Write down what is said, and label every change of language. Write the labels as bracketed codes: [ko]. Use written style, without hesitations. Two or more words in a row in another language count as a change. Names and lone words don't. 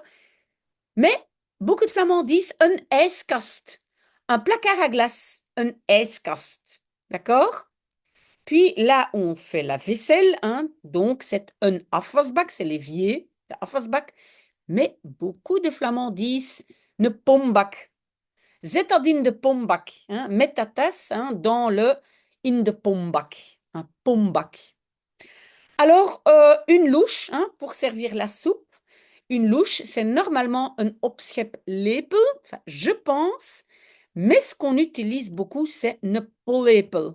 [fr] Mais beaucoup de Flamands disent un ijskast, un placard à glace, un ijskast. D'accord? Puis là, on fait la vaisselle, hein, donc c'est un afwasbak, c'est l'évier, le afwasbak. Mais beaucoup de Flamands disent [nl] ne pombak. Zet dat in de pombak. [fr] Hein, mets ta tasse, hein, dans le [nl] in de pombak. [fr] Un pombak. Alors, une louche, hein, pour servir la soupe. Une louche, c'est normalement un opscheplepel, enfin, je pense, mais ce qu'on utilise beaucoup, c'est [nl] ne pollepel.